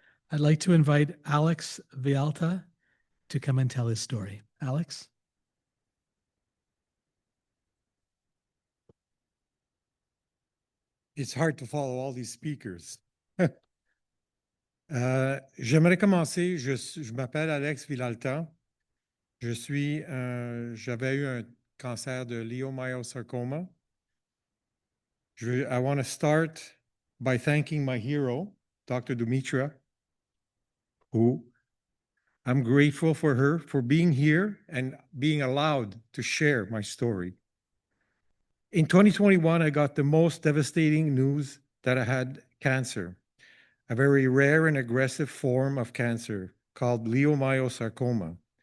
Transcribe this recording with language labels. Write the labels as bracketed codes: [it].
[en] I'd like to invite Alex Villalta to come and tell his story. Alex? It's hard to follow all these speakers. [fr] J'aimerais commencer. Je m'appelle Alex Villalta. J'avais eu un cancer de leiomyosarcoma. [en] I want to start by thanking my hero, Dr. Dumitra, who I'm grateful for her for being here and being allowed to share my story. In 2021, I got the most devastating news that I had cancer, a very rare and aggressive form of cancer called leiomyosarcoma.